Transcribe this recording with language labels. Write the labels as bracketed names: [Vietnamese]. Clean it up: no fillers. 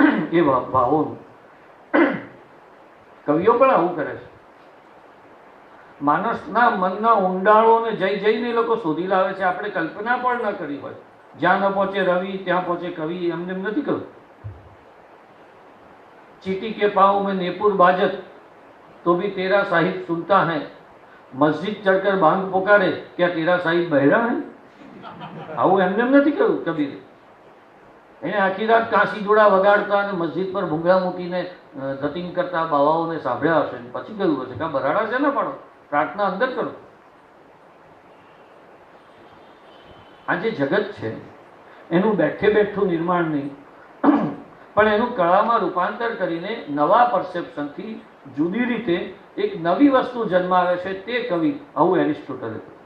[Gujarati] એ ભાવોનું કવિઓ પણ આવું કરે છે. માણસના મનના ઊંડાણોને જઈને એ લોકો શોધી લાવે છે. આપણે કલ્પના પણ ન કરી હોય. જ્યાં ન પહોંચે રવિ ત્યાં પહોંચે કવિ, એમને એમ નથી કહ્યું. [Hindi] चीटी के पाँव में नेपुर बाजत तो भी तेरा साहिब सुनता है, मस्जिद चढ़कर बांग पुकारे क्या तेरा साहिब बहरा है. [Gujarati] આવું એમને એમ નથી કહ્યું કબીરે. એને આખી રાત કાશી જોડા વગાડતા અને મસ્જિદ પર ભૂંગળા મૂકીને ધતિંગ કરતા બાવાઓને સાંભળ્યા હશે, પછી કહ્યું હશે કે બરાડા છે ને પાડો, પ્રાર્થના અંદર કરો. આ જે જગત છે એનું બેઠે બેઠું નિર્માણ નહીં, પણ એનું કળામાં રૂપાંતર કરીને નવા પરસેપ્શનથી જુદી રીતે એક નવી વસ્તુ જન્માવે છે તે કવિ. આવું એરિસ્ટોટલે.